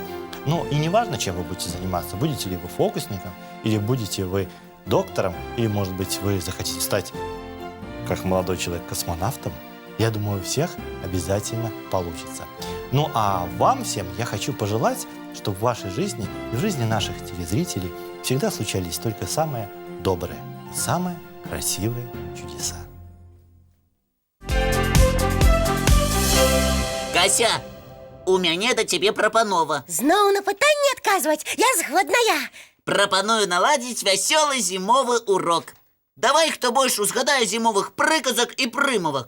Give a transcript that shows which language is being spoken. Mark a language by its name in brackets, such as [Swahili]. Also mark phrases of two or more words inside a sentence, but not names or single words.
[Russian] Ну и не важно, чем вы будете заниматься. Будете ли вы фокусником, или будете вы доктором, или, может быть, вы захотите стать, как молодой человек, космонавтом. Я думаю, у всех обязательно получится. Ну а вам всем я хочу пожелать, чтобы в вашей жизни и в жизни наших телезрителей всегда случались только самые добрые и самые красивые чудеса. [Belarusian] Кася, у мяне да цябе прапанова. Зноў на пытанне адказваць, я згодная. Прапаную наладзіць вясёлы зімовы урок. Давай, хто больш узгадае зімовых прыказак і прымавак.